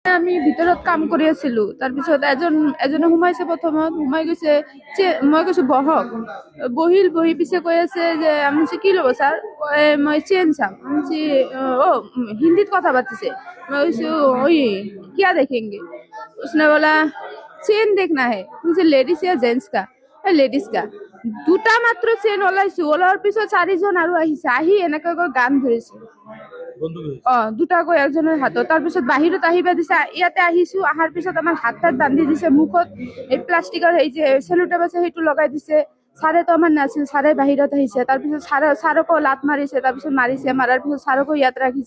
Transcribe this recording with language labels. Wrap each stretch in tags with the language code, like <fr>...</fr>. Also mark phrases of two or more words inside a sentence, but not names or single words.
<as>আমি ভিতৰত কাম কৰি আছিলো, তাৰপিছত এজনে সোমাইছে, প্ৰথমত সোমাই গৈছে, মই কৈছো বহক, বহি পিছে কৈ আছে যে আমি কি ল'ব ছাৰ, মই চেন চাম, হিন্দীত কথা পাতিছে।</as> <hi>मैं वही क्या देखेंगे, उसने बोला चेन देखना है, मुझे लेडीज या जेंट्स का, लेडीज का।</hi> <as>দুটা মাত্ৰ চেন ওলাইছো, ওলোৱাৰ পিছত 4জন আৰু আহিছে, আহি এনেকৈ গান ধৰিছে, দুটাকৈ একজনের হাতত। তাৰপিছত বাহিৰত আহিব দিছে, ইয়াতে আহিছো, আহাৰ পিছত আমাৰ হাত তাত বান্ধি দিছে, মুখত এই প্লাষ্টিকৰ এই যে চেলোটেপ আছে সেইটো লগাই দিছে। ছাৰে তো আমাৰ নাছিল, ছাৰে বাহিৰত আহিছে, তাৰপিছত ছাৰকো লাত মাৰিছে, তাৰপিছত মাৰিছে, মাৰাৰ পিছত ছাৰকো ইয়াত ৰাখিছে।</as>